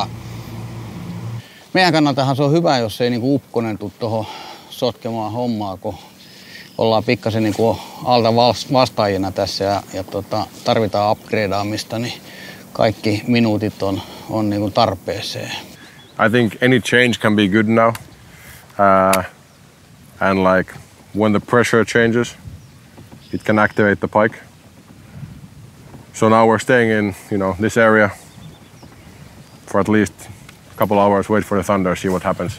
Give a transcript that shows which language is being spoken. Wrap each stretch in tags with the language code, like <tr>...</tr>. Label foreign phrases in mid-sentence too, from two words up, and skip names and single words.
<fi>Meidän kannaltahan se on hyvä, jos ei niinku ukkonen tule tuohon sotkemaan hommaa, kun ollaan pikkasen niinku alta vastaajina tässä ja tarvitaan upgradeaamista, niin kaikki minuutit on niinku tarpeeseen.</fi> <en>I think any change can be good now. And like when the pressure changes, it can activate the pike. So now we're staying in, this area for at least a couple hours, wait for the thunder, see what happens.</en>